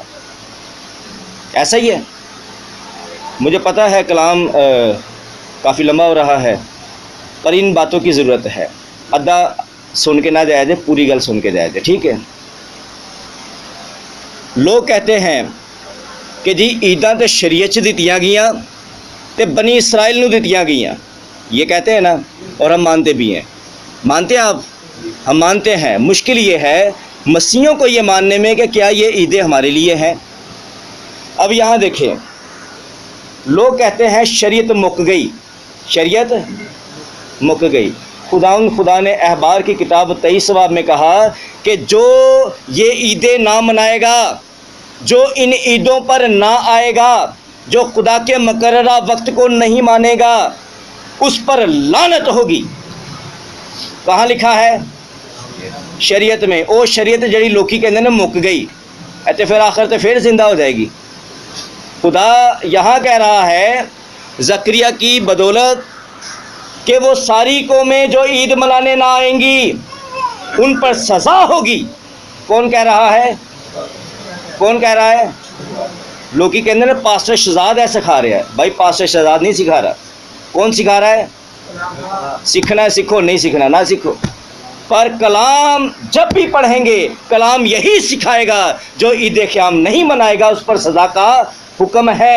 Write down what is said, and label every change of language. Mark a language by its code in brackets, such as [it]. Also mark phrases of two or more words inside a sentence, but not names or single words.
[ur] ایسا ہی ہے؟ مجھے پتہ ہے کلام کافی لمبا ہو رہا ہے، پر ان باتوں کی ضرورت ہے۔ [pa] ادھا سن کے نہ جایا جائے، پوری گل سن کے جایا جائے، ٹھیک ہے؟ لوگ کہتے ہیں کہ جی عیداں تے شریعت چ دتیاں گئیاں تے بنی اسرائیل نو دتیاں گئیاں، [ur] یہ کہتے ہیں نا، اور ہم مانتے بھی ہیں۔ مانتے ہیں آپ؟ ہم مانتے ہیں۔ مشکل یہ ہے مسیحیوں کو یہ ماننے میں کہ کیا یہ عیدیں ہمارے لیے ہیں۔ اب یہاں دیکھیں، لوگ کہتے ہیں شریعت مک گئی، شریعت مک گئی۔ خدا نے احبار کی کتاب 23 باب میں کہا کہ جو یہ عیدیں نہ منائے گا، جو ان عیدوں پر نہ آئے گا، جو خدا کے مقررہ وقت کو نہیں مانے گا، اس پر لعنت ہوگی۔ کہاں لکھا ہے؟ شریعت میں۔ [pa] او شریعت جڑی لوکی کہندے نے مک گئی، تے پھر آخر تے پھر زندہ ہو جائے گی۔ [ur] خدا یہاں کہہ رہا ہے زکریا کی بدولت کہ وہ ساری قومیں جو عید منانے نہ آئیں گی ان پر سزا ہوگی۔ کون کہہ رہا ہے؟ کون کہہ رہا ہے؟ [pa] لوکی کہندے نے پاسٹر شہزاد ہے سکھا رہا ہے۔ [ur] بھائی پاسٹر شہزاد نہیں سکھا رہا۔ کون سکھا رہا ہے؟ سیکھنا ہے سیکھو، نہیں سیکھنا نہ سیکھو۔ پر کلام جب بھی پڑھیں گے کلام یہی سکھائے گا، جو عید خیام نہیں منائے گا اس پر سزا کا حکم ہے۔